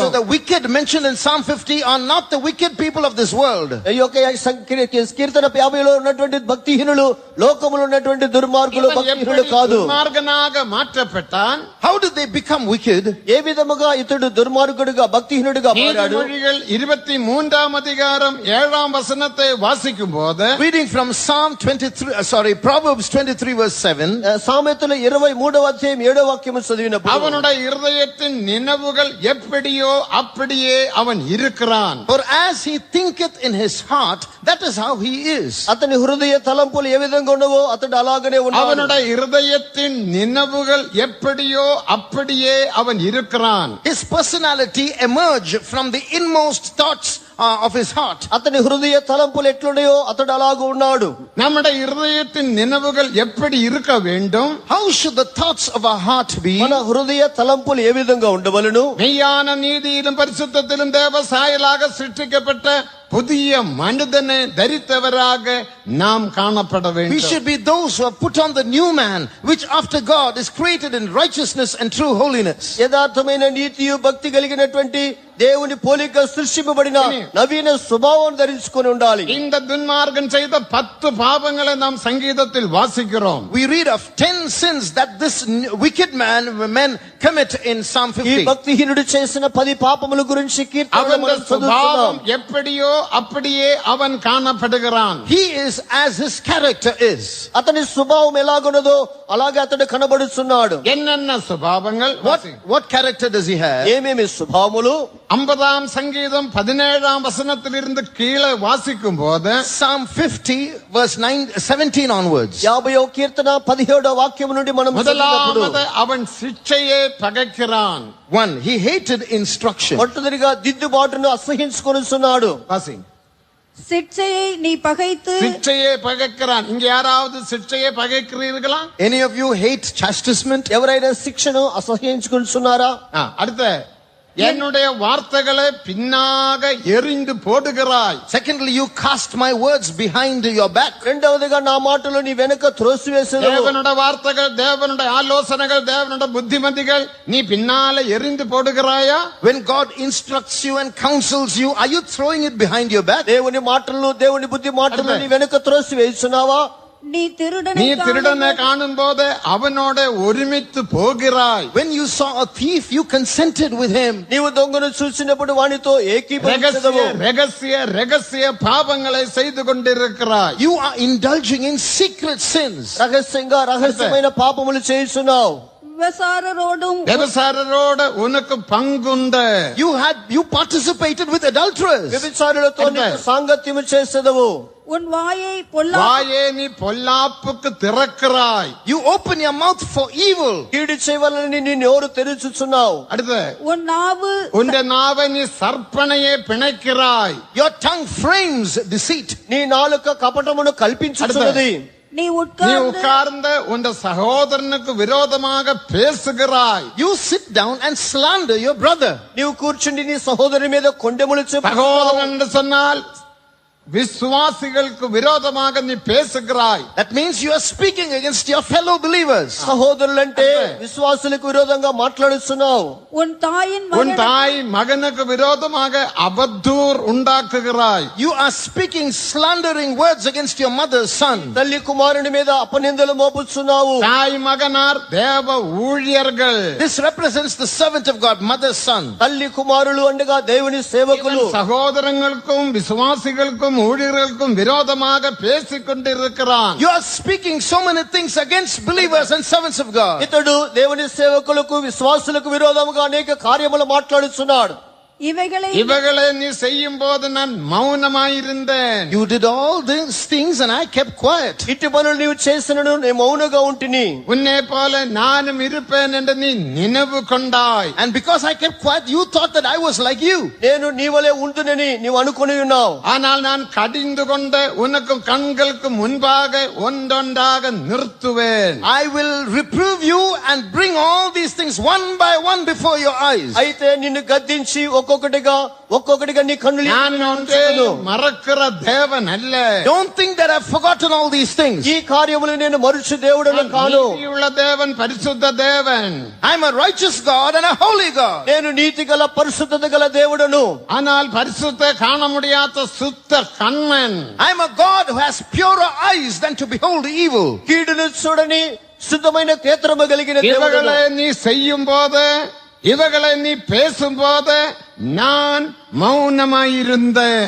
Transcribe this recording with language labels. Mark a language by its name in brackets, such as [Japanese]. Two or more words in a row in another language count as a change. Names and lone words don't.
[English] So the wicked mentioned in Psalm 50 are not the wicked people of this world. [Telugu] ఈ యొక్క కీర్తన 50లో ఉన్నటువంటి భక్తిహీనులు లోకములో ఉన్నటువంటి దుర్మార్గులు భక్తిహీనులు కాదు. [Tamil] துன்மார்கனாக மாற்றப்பட்டால் மாறிவிட்டான்? [English] How did they become wicked? [Telugu] ఏ విధముగా ఇతడు దుర్మార్గుడుగా భక్తిహీనుడిగా మారాడు? [Tamil] நீதிமொழிகள் 23ஆம் அதிகாரம் 7ஆம் வசனத்தை வாசிக்கும் போது, [English] Reading from Proverbs 23 verse 7. [Telugu] సామెతలు 23వ అధ్యాయం 7వ వాక్యము చదివినప్పుడు, [Tamil] அவனுடைய இருதயத்தின் நினைவுகள் எப்படியோ அப்படியே அவன் இருக்கிறான். [English] For as he thinketh in his heart, that is how he is. [Telugu] అతని హృదయ తలంపులు ఏ విధంగా ఉన్నవో అతడు అలాగనే ఉన్నాడు. [Tamil] அவனுடைய இருதயத்தின் நினைவுகள் எப்படியோ அப்படியே அவன் இருக்கிறான். [English] His personality emerged from the inmost thoughts of his heart. [Telugu] అతని హృదయ తలంపులు ఎట్లున్నాయో అతడు అలాగ ఉన్నాడు. [Tamil] நம்முடைய இருதயத்தின் நினைவுகள் எப்படி இருக்க வேண்டும்? [English] How should the thoughts of our heart be? [Telugu] మన హృదయ తలంపులు ఏ విధంగా ఉండవలెను? [Tamil] மெய்யான நீதியிலும் பரிசுத்தத்திலும் தேவ சாயலாக சிருஷ்டிக்கப்பட்ட புதிய மனிதனை தரித்தவராக நாம் காணப்பட [English] We [Tamil] வேண்டும். [English] should be those who have put on the new man, which after God is created in righteousness and true holiness. [Telugu] యథార్థమైన నీతియు భక్తి కలిగినటువంటి దేవుని పోలిక సృష్టింపబడిన నవీన స్వభావం ధరించుకొని ఉండాలి. [Tamil] இந்த துன்மார்க்கன் செய்த 10 பாவங்களை நாம் சங்கீதத்தில் வாசிக்கிறோம். [English] We read of 10 sins that this wicked men commit in Psalm [Telugu] ఈ [English] 50. [Telugu] భక్తిహీనుడు చేసిన 10 పాపముల గురించి కీర్తనలో [Tamil] அவன் [Telugu] మనం [Tamil] சுபாவம் [Telugu] చదువుతున్నాం. [Tamil] எப்படியோ அப்படியே அவன் காணப்படுகிறான். [English] He is as his character is. [Telugu] అతని స్వభావం ఎలాగున్నదో అలాగే అతడు కనబడుతున్నాడు. [Tamil] என்னென்ன சுபாவங்கள்? [English] What character does he have? [Telugu] ఏమేమి స్వభావములు? [Tamil] 50ஆம் சங்கீதம் 17ஆம் வசனத்திலிருந்து கீழே வாசிக்கும் போது, [English] Psalm 50 verse 17 onwards. [Telugu] 50వ కీర్తన 17వ వాక్యం నుండి మనం చదివినప్పుడు, [Tamil] முதலாவது அவன் சிட்சையை பகைக்கிறான். [English] 1. He hated instruction. [Telugu] మొట్టమొదటిగా దిద్దుబాటును అసహించుకొనుచున్నాడు. [Tamil] வாசி. சிட்சையை நீ பகைத்து சிட்சையை பகைக்கிறான். இங்க யாராவது சிட்சையை பகைக்கிறீர்களா? [English] Any of you hate chastisement? [Telugu] ఎవరైనా శిక్షను అసహించుకొనుచున్నారా? [Tamil] அடுத்த, என்னுடைய வார்த்தைகளை பின்னாக எறிந்து போடுகிறாய். [English] Secondly, you cast my words behind your back. [Telugu] రెండవదిగా నా మాటలు నీ వెనుక త్రోసివేసేదవు. [Tamil] தேவனுடைய வார்த்தைகள், தேவனுடைய ஆலோசனைகள், தேவனுடைய புத்திமதிகள் நீ பின்னால எறிந்து போடுகிறாயா? [English] When God instructs you and counsels you, are you throwing it behind your back? [Telugu] దేవుని మాటలను దేవుని బుద్ధి మాటలను నీ వెనుక త్రోసివేస్తున్నావా? [Tamil] நீ நீ திருடனை காணும் போது அவனோட ஒருமித்து போகிறாய். [English] When you saw a thief, you consented with him. [Telugu] నీవు దొంగను చూసినప్పుడు వానితో ఏకీభవించదవు. [Tamil] ரகசிய பாவங்களை செய்து கொண்டிருக்கிறாய். [English] You are indulging in secret sins. [Telugu] రహస్యమైన పాపములు చేస్తున్నావు. [Tamil] వ్యభిచారరోடு உனக்கு பங்குண்டு. [English] You participated with adulterers. [Telugu] వ్యభిచారులతో నీవు సాంగత్యము చేసేదవు. [Tamil] உன் வாயை நீ பொல்லாப்புக்கு திறக்கிறாய். [English] You open your mouth for evil. [Telugu] కీడు చేయవలనని నీ నోరు తెరుచుచున్నావు. [Tamil] அடுத்து, உன் நாவை நீ சற்பனையே பிணைக்கிறாய். [English] Your tongue frames deceit. [Telugu] నీ నాలుక కపటమును కల్పించుచున్నది. [Tamil] நீ உட்கார்ந்து உன் சகோதரனுக்கு விரோதமாக பேசுகிறாய். [English] You sit down and slander your brother. [Telugu] నీవు కూర్చుండి నీ సహోదరుని మీద కొండెములు చెప్పుచున్నావు. [Tamil] சகோதரன் என்று சொன்னால் விசுவாசிகளுக்கு விரோதமாக நீ பேசுகிறாய். [English] That means you are speaking against your fellow believers. [Telugu] సహోదరులంటే విశ్వాసులకు విరోధంగా మాట్లాడుతున్నావు. [Tamil] உன் தாய் மகனுக்கு விரோதமாக அவதூறு உண்டாக்குகிறாய். [English] You are speaking slandering words against your mother's son. [Telugu] తల్లి కుమారుని మీద అపనిందలు మోపుచున్నావు. [Tamil] தாய் மகனார் தேவ ஊழியர்கள். [English] This represents the servant of God, mother's son. [Telugu] తల్లి కుమారులు అనగా దేవుని సేవకులు. [Tamil] சகோதரங்களுக்கும் விசுவாசிகளுக்கும் ஊழியர்களுக்கும் விரோதமாக பேசிக் கொண்டிருக்கிறான். [English] You are speaking so many things against believers and servants of God. [Telugu] ఇతడు దేవుని సేవకులకు విశ్వాసులకు విరోధముగా అనేక కార్యములు మాట్లాడుచున్నాడు. [Tamil] இவைகளை நீ செய்யும் போது நான் மௌனமாயிருந்தேன். [English] You did all these things and I kept quiet. [Telugu] ఇట్టి పనులు నీవు చేసినను నేను మౌనంగా ఉంటిని. [Tamil] உன்னை போல நானும் இருப்பேன் என்று நீ நினைவு கொண்டாய். [English] And because I kept quiet, you thought that I was like you. [Telugu] నేను నీవలే ఉంటునని నీవు అనుకొని ఉన్నావు. [Tamil] ஆனால் நான் கடிந்து கொண்டு உனக்கு கண்களுக்கு முன்பாக ஒன்றொன்றாக நிறுத்துவேன். [English] I will reprove you and bring all these things one by one before your eyes. [Telugu] అయితే నిన్ను గద్దించి ఒక్కొక్కటిగా నీ కన్నులు [Tamil] நான் ஒன்றையும் மறக்கிற தேவன் அல்ல. [English] Don't think that I've forgotten all these things. [Telugu] ఈ కార్యములు నేను మరుచు దేవుడను కాను. [Tamil] நீதியுள்ள தேவன், பரிசுத்த தேவன். [English] I'm a righteous God and a holy God. [Telugu] నేను నీతి గల పరిశుద్ధత గల దేవుడను. [Tamil] ஆனால் பரிசுத்த காண முடியாத சுத்த கண்ணன். [English] I'm a God who has purer eyes than to behold evil. [Telugu] కీడును చూడని శుద్ధమైన నేత్రము కలిగిన దేవుడను. [Tamil] இவகளை நீ செய்யும் போது, இவகளை நீ பேசும் போது நான் மௌனமாயிருந்தேன்.